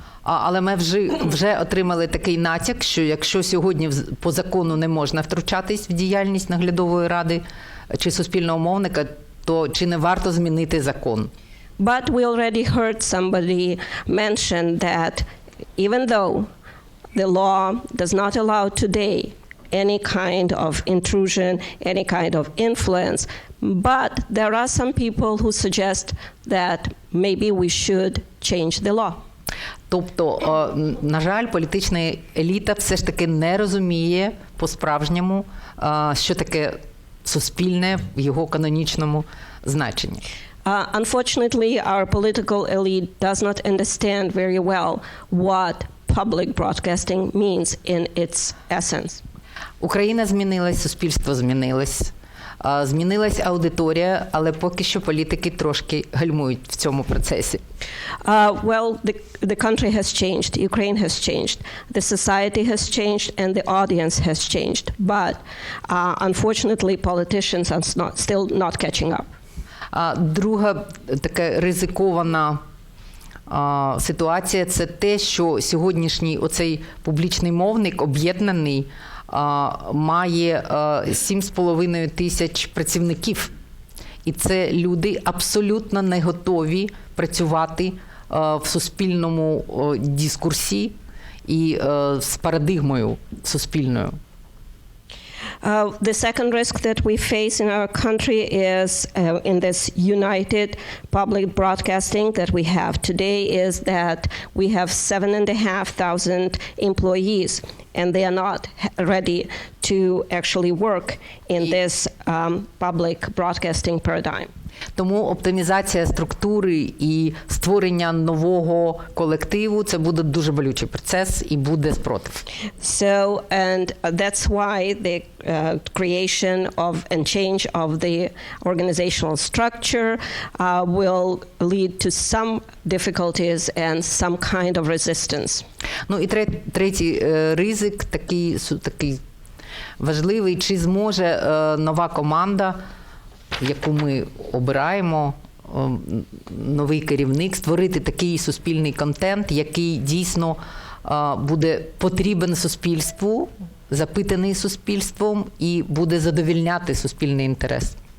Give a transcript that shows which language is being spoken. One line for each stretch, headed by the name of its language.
Ukrainian: Але ми вже отримали такий натяк, що якщо сьогодні по закону не можна втручатись в діяльність наглядової ради чи суспільного мовника, то чи не варто змінити закон?
English: But we already heard somebody mention that even though the law does not allow today any kind of intrusion, any kind of influence, but there are some people who suggest that maybe we should change the law.
Ukrainian: Тобто, на жаль, політична еліта все ж таки не розуміє по-справжньому, що таке суспільне в його канонічному значенні.
English: Unfortunately, our political elite does not understand very well what public broadcasting means in its essence.
Ukrainian: Україна змінилась, суспільство змінилось, змінилась аудиторія, але поки що політики трошки гальмують в цьому процесі.
English: Well, the country has changed, Ukraine has changed, the society has changed, and the audience has changed. But unfortunately, politicians are still not catching up.
Ukrainian: Друга така ризикована ситуація – це те, що сьогоднішній оцей публічний мовник об'єднаний має 7,5 тисяч працівників. І це люди абсолютно не готові працювати в суспільному дискурсі і з парадигмою суспільною.
English: The second risk that we face in our country is in this united public broadcasting that we have today is that we have 7,500 employees and they are not ready to actually work in this public broadcasting paradigm.
Ukrainian: Тому оптимізація структури і створення нового колективу – це буде дуже болючий процес і буде спротив.
English: So, and that's why the creation of and change of the organizational structure will lead to some difficulties and some kind of resistance.
Ukrainian: Ну і третій ризик, такий важливий, чи зможе нова команда, яку ми обираємо, новий керівник, створити такий суспільний контент, який дійсно буде потрібен суспільству, запитаний суспільством і буде задовольняти суспільний інтерес.